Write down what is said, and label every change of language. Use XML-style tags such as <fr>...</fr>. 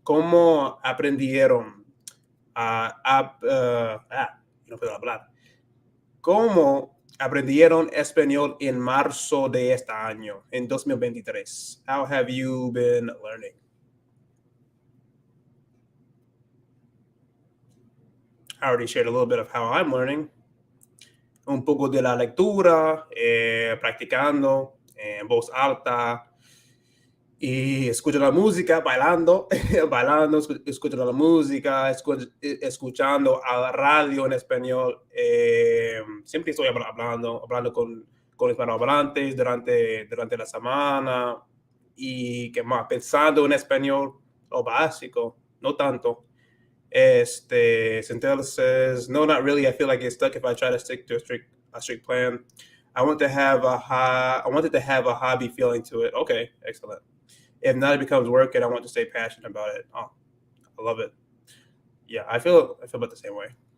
<es>¿Cómo aprendieron no puedo hablar? ¿Cómo aprendieron español en marzo de este año, en 2023?</es> <en>How have you been learning? I already shared a little bit of how I'm learning.</en> <es>Un poco de la lectura, practicando en voz alta y escucho la música, bailando, bailando, escucho la música, escuchando a la radio en español. Siempre estoy hablando con hispanohablantes durante la semana y que más, pensando en español, lo básico, no tanto. Entonces, no,</es> <en>not really. I feel like it's stuck if I try to stick to a strict plan. I wanted to have a hobby feeling to it. Okay, excellent. If not, it becomes work, and I want to stay passionate about it. Oh, I love it. Yeah, I feel about the same way.</en>